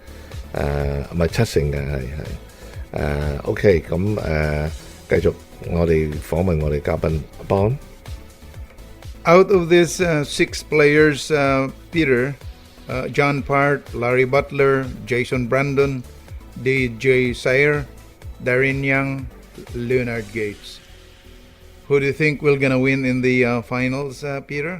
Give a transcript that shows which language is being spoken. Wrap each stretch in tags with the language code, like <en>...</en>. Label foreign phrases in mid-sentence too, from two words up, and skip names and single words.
<yue>唔係7勝嘅，係OK， 咁繼續我哋訪問我哋嘉賓邦。</yue> <en>Out of these 6 players, Peter, John Part, Larry Butler, Jason Brandon, DJ Sayer, Darren Young, Leonard Gates. Who do you think will gonna win in the finals, Peter?</en>